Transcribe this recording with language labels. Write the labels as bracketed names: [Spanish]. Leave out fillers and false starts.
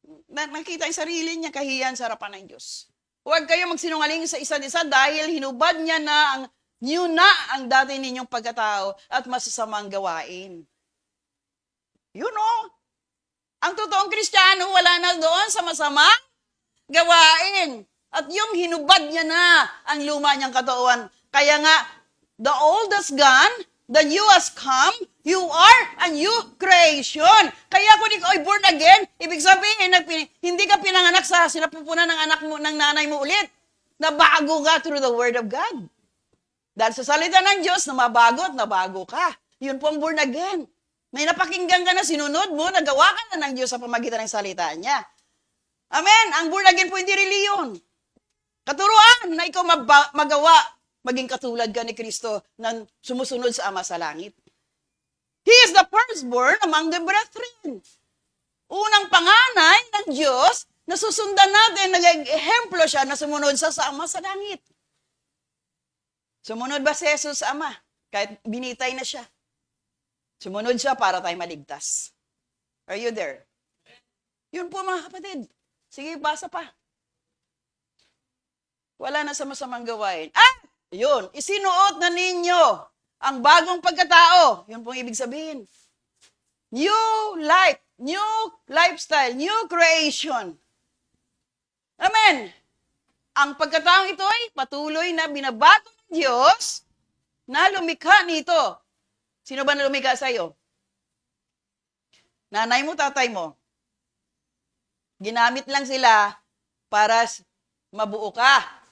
[Filipino] Nakita yung sarili niya, kahiyan sa harapan ng Diyos. Huwag kayo magsinungaling sa isa't isa dahil hinubad niya na ang dati ninyong pagkatao at masasamang gawain. Ang totoong Kristiyano, wala na doon sa masamang gawain. At yung hinubad niya na ang luma niyang katauhan. Kaya nga, [English] the old has gone, the new has come, you are a new creation. [Filipino] Kaya kung ikaw ay [English] born again, [Filipino] ibig sabihin, hindi ka pinanganak sa sinapupunan ng anak mo, ng nanay mo ulit. Nabago ka [English] through the Word of God. [Filipino] Dahil sa salita ng Diyos, na mabago at nabago ka. Yun po ang born again. May napakinggan ka na, sinunod mo, nagawa ka na ng Diyos sa pamagitan ng salita niya. Amen. Ang born again po hindi reliyon. Katuruan na ikaw magawa, maging katulad ka ni Kristo na sumusunod sa Ama sa langit. [English] He is the firstborn among the brethren. [Filipino] Unang panganay ng Diyos na susundan natin, nag-ehemplo siya na sumunod sa Ama sa langit. Sumunod ba si Jesus sa Ama? Kahit binitay na siya. Sumunod siya para tayo maligtas. [English] Are you there? [Filipino] Yun po mga kapatid. Sige, basa pa. Wala na sa masamang gawain. Yun. Isinuot na ninyo ang bagong pagkatao. Yun pong ibig sabihin. [English] New life, new lifestyle, new creation. Amen. [Filipino] Ang pagkataong ito ay patuloy na binabago ng Diyos na lumikha nito. Sino ba na lumikha sa iyo? Nanay mo, tatay mo. Ginamit lang sila para mabuo ka.